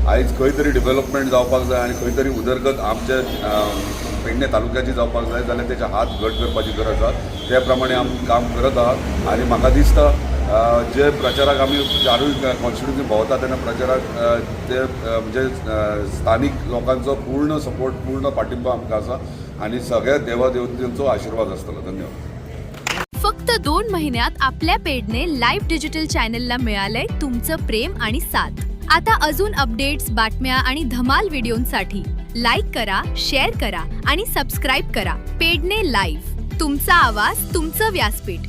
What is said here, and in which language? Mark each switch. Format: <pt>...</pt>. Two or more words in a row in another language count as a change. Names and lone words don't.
<kok>आयज खंय तरी डेव्हलपमेंट जावपाक जाय आनी खंय तरी उदरगत आमचे पेडणे तालुक्याची जावपाक जाय जाल्यार तेचे हात घट करपाची गरज आसा. त्या प्रमाणे आमी काम करत आहात आनी म्हाका दिसता जे प्रचाराक आमी चारूय कॉन्स्टिट्युन्सी भोंवता तेन्ना प्रचाराक ते म्हणजे स्थानीक लोकांचो पूर्ण सपोर्ट पूर्ण पाठिंबा आमकां आसा आणि सगळ्या देवादेवतांचो आशीर्वाद आसतलो. धन्यवाद.</kok> <mr>फक्त 2 महिन्यात आपल्या पेडणे लाईव्ह डिजिटल चॅनलला मिळालंय तुमचं प्रेम आणि साथ. आता अजून अपडेट्स, बातम्या आणि धमाल व्हिडिओंसाठी लाईक करा, शेअर करा आणि सबस्क्राईब करा. पेडणे लाईव्ह, तुमचा आवाज, तुमचं व्यासपीठ.</mr>